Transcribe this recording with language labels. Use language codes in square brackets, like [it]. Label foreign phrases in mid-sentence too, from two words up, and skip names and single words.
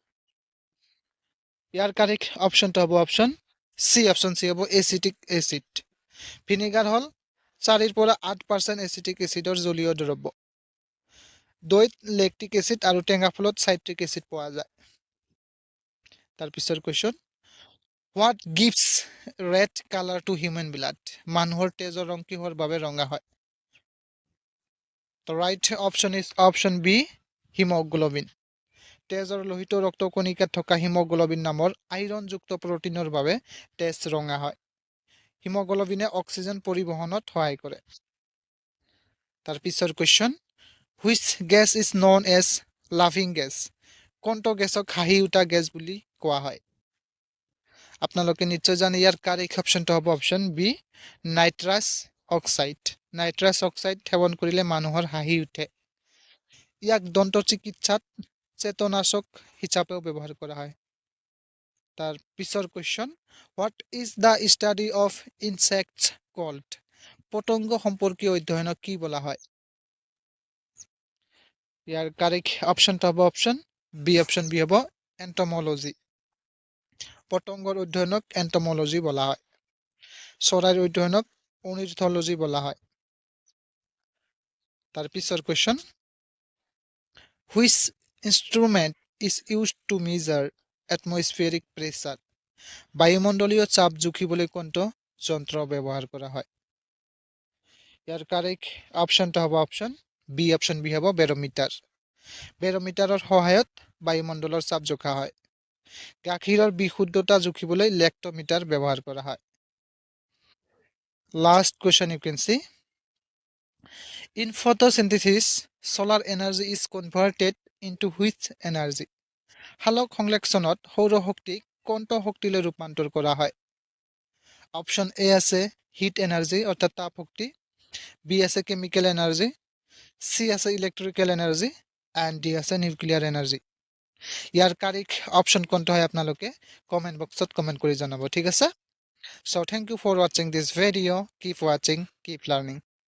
[as] ইয়াৰ কাৰেক্ট অপশ্যনটো হ'ব অপশ্যন চি হ'ব [en] acetic acid [as] ভিনেগাৰ হল 4 পৰা 8% এচিটিক এচিডৰ জলীয় দ্ৰব্য দৈত লেক্টিক এচিড আৰু টেঙা ফলত সাইট্ৰিক এচিড পোৱা যায় তাৰ পিছৰ কোৱেশ্চন [en] What gives red color to human blood [as] মানুহৰ তেজৰ ৰং কিহৰ বাবে ৰঙা হয় [en] The right option is option B hemoglobin [as] তেজৰ লোহিত ৰক্ত কণিকাত থকা হিমোগ্লোবিন নামৰ আইৰণযুক্ত প্ৰটিনৰ বাবে তেজ ৰঙা হয় হিমোগ্লোবিনে অক্সিজেন পৰিবহনত সহায় কৰে তাৰ পিছৰ কোৱেশ্চন [en] Which gas is known as laughing gas [as] কোনটো গেছক হাঁহি উঠা গেছ বুলি কোৱা হয় আপোনালোকে নিশ্চয় জানে ইয়াৰ কাৰেক্ট অপশ্যনটো হ'ব অপশ্যন বি [en] nitrous oxide [as] সেৱন কৰিলে মানুহৰ হাঁহি উঠে ইয়াক দন্ত চিকিৎসাত চেতনাশক হিচাপেও ব্যৱহাৰ কৰা হয় তাৰ পিছৰ কোৱেশ্চন [en] What is the study of insects called [as] পতংগ সম্পৰ্কীয় অধ্যয়নক কি বলা হয় ইয়াৰ কাৰেক্ট অপশ্যনটো হ'ব অপশ্যন বি হ'ব এন্টমোলজি পতংগৰ অধ্যয়নক এন্টমোলজি বলা হয় চৰাইৰ অধ্যয়নক অৰ্নিথোলজি বলা হয় তাৰ পিছৰ কোৱেশ্চন [en] Which instrument is used to measure atmospheric pressure [as] বায়ুমণ্ডলীয় চাপ জুখিবলৈ কোনটো যন্ত্ৰ ব্যৱহাৰ কৰা হয় ইয়াৰ কাৰেক্ট অপশ্যনটো হ'ব অপশ্যন বি হ'ব বেৰোমিটাৰৰ সহায়ত বায়ুমণ্ডলৰ চাপ জোখা হয় গাখীৰৰ বিশুদ্ধতা জুখিবলৈ লেক্টোমিটাৰ ব্যৱহাৰ কৰা হয় [en] last question you can see in photosynthesis solar energy is converted into which energy [as] হালক সংশ্লেষণত সৌৰ শক্তিক কোনটো শক্তিলৈ ৰূপান্তৰ কৰা হয় অপশ্যন এ আছে [en] heat energy [as] অৰ্থাৎ তাপ শক্তি বি আছে [en] chemical energy [as] সি আছে [en] electrical energy and [as] ডি আছে [en] nuclear energy [as] ইয়াৰ কাৰেক্ট অপশ্যন কোনটো হয় আপোনালোকে কমেন্ট বক্সত কমেন্ট কৰি জনাব ঠিক আছে [en] so thank you for watching this video keep watching keep learning